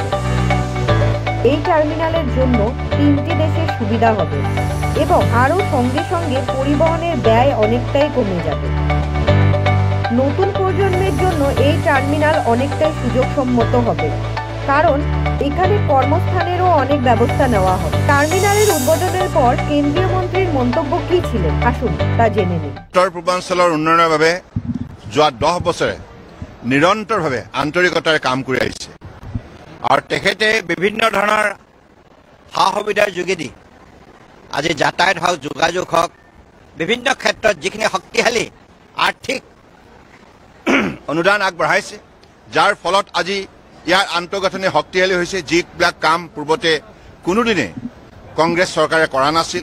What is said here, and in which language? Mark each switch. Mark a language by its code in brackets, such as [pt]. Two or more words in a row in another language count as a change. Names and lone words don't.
[bn] এই টার্মিনালের জন্য 3টি দেশের সুবিধা হবে এবং আরও সঙ্গে সঙ্গে পরিবহনের ব্যয় অনেকটাই কমে যাবে। নতুন প্রজন্মের জন্য এই টার্মিনাল অনেকটাই সুযোগসম্মত হবে, কারণ এখানে কর্মস্থানেরও অনেক ব্যবস্থা নেওয়া হবে। টার্মিনালের উদ্বোধনের পর কেন্দ্রীয় মন্ত্রীর মন্তব্য কি ছিলেন, আসুন তা জেনে নিন। [as] উত্তৰ পূৰ্বাঞ্চলৰ উন্নয়নৰ বাবে যোৱা 10 বছৰে নিৰন্তৰভাৱে আন্তৰিকতাৰে কাম কৰি আহিছে আৰু তেখেতে বিভিন্ন ধৰণৰ সা সুবিধাৰ যোগেদি আজি যাতায়াত হওক, যোগাযোগ হওক, বিভিন্ন ক্ষেত্ৰত যিখিনি শক্তিশালী আৰ্থিক অনুদান আগবঢ়াইছে, যাৰ ফলত আজি ইয়াৰ আন্তঃগাঁথনি শক্তিশালী হৈছে, যিবিলাক কাম পূৰ্বতে কোনোদিনে কংগ্ৰেছ চৰকাৰে কৰা নাছিল।